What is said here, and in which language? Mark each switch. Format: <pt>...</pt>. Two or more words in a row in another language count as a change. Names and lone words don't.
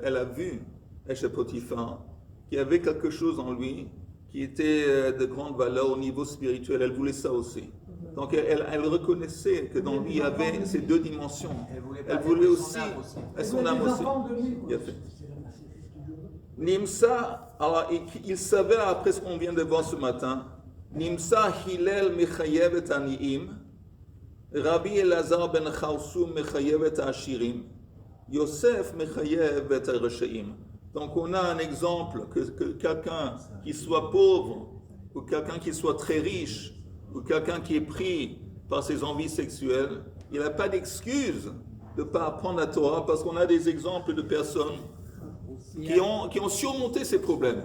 <fr>Elle a vu chez Potiphar qu'il y avait quelque chose en lui qui était de grande valeur au niveau spirituel. Elle voulait ça aussi. Donc elle reconnaissait que dans lui il y avait ces deux dimensions. Elle voulait aussi son âme aussi. Il a fait. Nimsa, alors il savait après ce qu'on vient de voir ce matin,</fr> <he>נמצא הלל מחייב את העניים, רבי אלעזר בן חרסום מחייב את העשירים, יוסף מחייב את הרשעים.</he> <fr>Donc on a un exemple que quelqu'un qui soit pauvre, ou quelqu'un qui soit très riche, ou quelqu'un qui est pris par ses envies sexuelles, il n'a pas d'excuse de ne pas apprendre la Torah parce qu'on a des exemples de personnes qui ont surmonté ces problèmes.</fr>